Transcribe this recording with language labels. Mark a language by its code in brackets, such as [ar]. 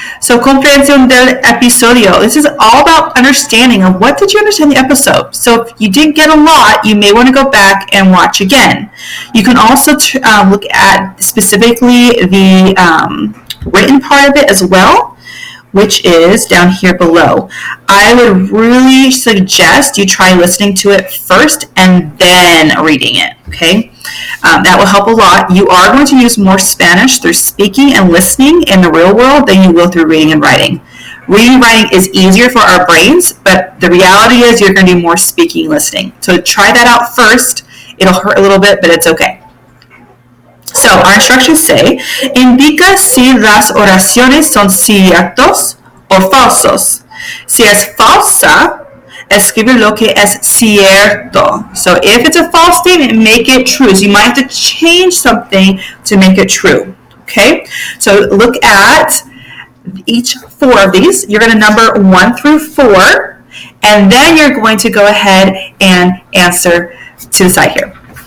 [es] So comprensión del episodio. [en] This is all about understanding of what did you understand the episode. So if you didn't get a lot, you may want to go back and watch again. You can also look at specifically the written part of it as well, which is down here below. I would really suggest you try listening to it first and then reading it, okay? That will help a lot. You are going to use more Spanish through speaking and listening in the real world than you will through reading and writing. Reading and writing is easier for our brains, but the reality is you're going to do more speaking and listening. So try that out first. It'll hurt a little bit, but it's okay. So our instructions say, [es] indica si las oraciones son ciertos o falsos. Si es falsa, escribe lo que es cierto. [en] So if it's a false statement, make it true. So you might have to change something to make it true. Okay? So look at each 4 of these. You're going to number 1 through 4, and then you're going to go ahead and answer to the side here.